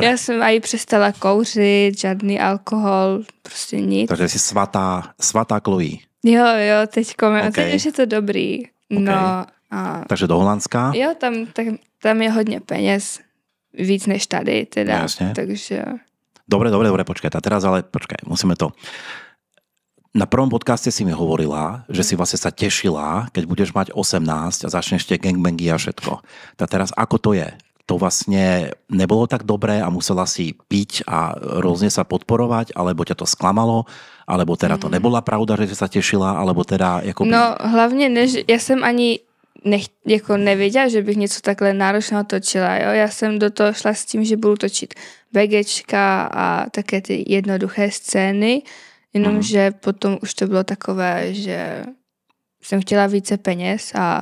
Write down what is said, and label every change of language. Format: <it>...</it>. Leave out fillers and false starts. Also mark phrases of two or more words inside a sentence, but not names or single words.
<cs>Já jsem aj přestala kouřit, žádný alkohol, prostě nic. Takže jsi svatá Chloe. Jo, teďko, teď už je to dobrý. Okay. No, takže do Holandska? Jo, tam je hodně peněz, víc než tady teda.</cs> <sk>Jasne. Takže... Dobre, počkaj. A teraz ale, musíme to... Na prvom podcaste si mi hovorila, že si vlastne sa tešila, keď budeš mať 18 a začneš tie gangbangy a všetko. Tak teraz ako to je? To vlastne nebolo tak dobré a musela si piť a rôzne sa podporovať, alebo ťa to sklamalo, alebo teda to nebola pravda, že si sa tešila, alebo teda...</sk> <cs>Jakoby... No hlavně, já jsem ani nevěděla, že bych něco takhle náročného točila. Jo? Já jsem do toho šla s tím, že budu točit BGčka a také ty jednoduché scény, jenomže potom už to bylo takové, že jsem chtěla více peněz a</cs>